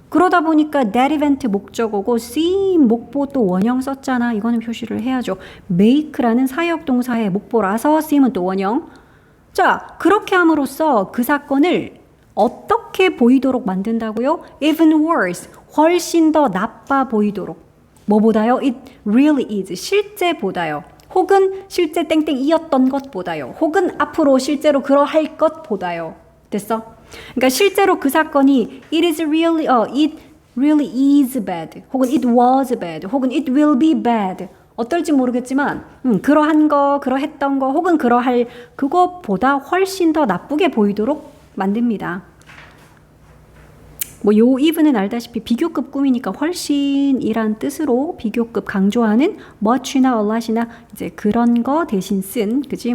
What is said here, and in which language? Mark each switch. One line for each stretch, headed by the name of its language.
Korean: 그러다 보니까 that event 목적어고 씀 목보 또 원형 썼잖아. 이거는 표시를 해야죠. make라는 사역동사의 목보라서 씀은 또 원형. 자, 그렇게 함으로써 그 사건을 어떻게 보이도록 만든다고요? Even worse, 훨씬 더 나빠 보이도록. 뭐보다요?
English: It really is,
Korean: 실제보다요. 혹은 실제 땡땡이었던 것보다요. 혹은 앞으로 실제로 그러할 것보다요. 됐어? 그러니까 실제로 그 사건이
English: it really is bad, 혹은 it was bad, 혹은 it will be bad.
Korean: 어떨지 모르겠지만 그러한 거, 그러했던 거, 혹은 그러할 그것보다 훨씬 더 나쁘게 보이도록 만듭니다. 뭐 요 even은 알다시피 비교급 꾸미니까 훨씬이란 뜻으로 비교급 강조하는 much나 a lot이나 이제 그런 거 대신 쓴, 그지?